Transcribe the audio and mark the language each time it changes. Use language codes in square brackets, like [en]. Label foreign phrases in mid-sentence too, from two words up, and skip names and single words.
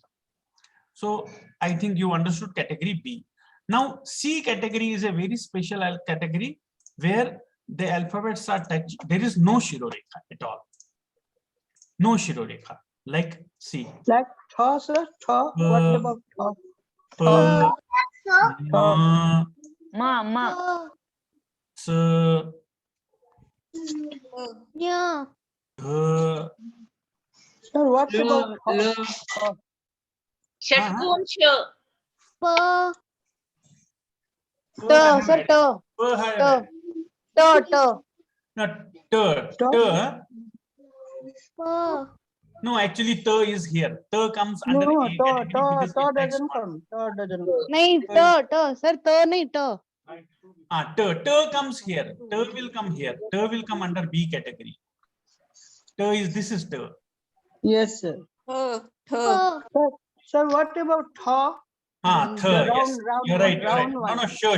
[en] So I think you understood category B. Now C category is a very special category where the alphabets are touched. There is no Shiroreka at all. No Shiroreka. Like C. Like tha, sir. Tha. What about tha? Pa, Tha. ma, Ta. s, Nya. dha. Sir, what about tha? [sa] षट्कोणस्य [en] Pa. T, sir, T. Not t. Ta. Pa. No, actually t is here. T comes under No, A category because ta it takes doesn't one. come. Ta doesn't come. नहीं T, sir, T नहीं T. T comes here. T will come here. T will come under B category. This is T. Yes, sir. Pa. Sir, what about tha? Th, The yes. round You're right. round No, one. sure.